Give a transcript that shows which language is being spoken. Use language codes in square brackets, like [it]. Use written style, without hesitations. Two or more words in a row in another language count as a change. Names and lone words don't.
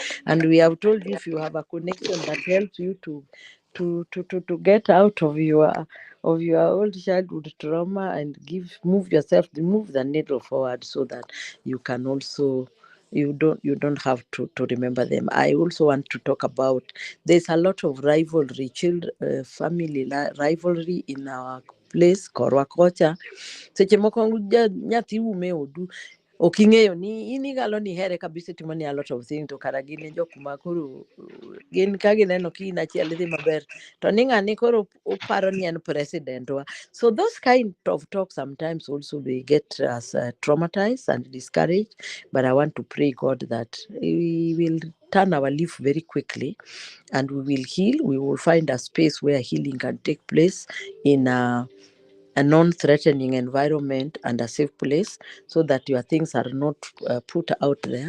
[en] And we have told you if you have a connection that helps you to to get out of your old childhood trauma and move yourself, move the needle forward so that you can also, you don't have to remember them. I also want to talk about, there's a lot of rivalry, family rivalry in our place [luo] korwa kocha. Seche moko nyathi ume odu, ok ing'eyo ni in igalo ni here kabisa, timo ni [en] a lot of things, [luo] to kara gin e jok ma koro gin ka gineno ki in achiel idhi maber, to ni ng'ani koro oparo ni en president wa. [en] So those kind of talk sometimes also they get us traumatized and discouraged, but I want to pray God that we will turn our leaf very quickly and we will heal. We will find a space where healing can take place in a non-threatening environment and a safe place, so that your things are not put out there.